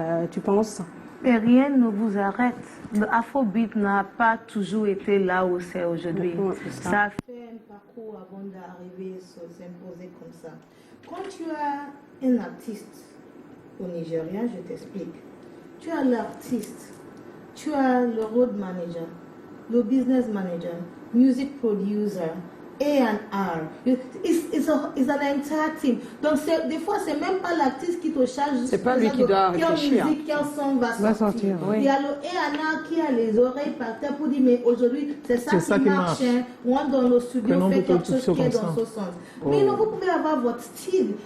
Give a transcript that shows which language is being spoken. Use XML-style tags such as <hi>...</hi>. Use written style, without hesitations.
<fr>Tu penses? Et rien ne vous arrête. Le Afrobeat n'a pas toujours été là où c'est aujourd'hui. Ça a fait un parcours avant d'arriver, s'imposer comme ça. Quand tu as un artiste au Nigeria, je t'explique. Tu as l'artiste, tu as le road manager, le business manager, music producer, A&R.</fr> <en>It's an entire team.</en> <fr>Donc, des fois, c'est même pas l'artiste qui te charge. C'est pas lui qui doit réfléchir. Quelle musique, quel son va sortir. Il y a le A&R qui a les oreilles par terre pour dire, mais aujourd'hui, c'est ça qui marche. Moi, dans le studio, fait quelque chose qui est dans ce sens. Mais non, vous pouvez avoir votre style.</fr>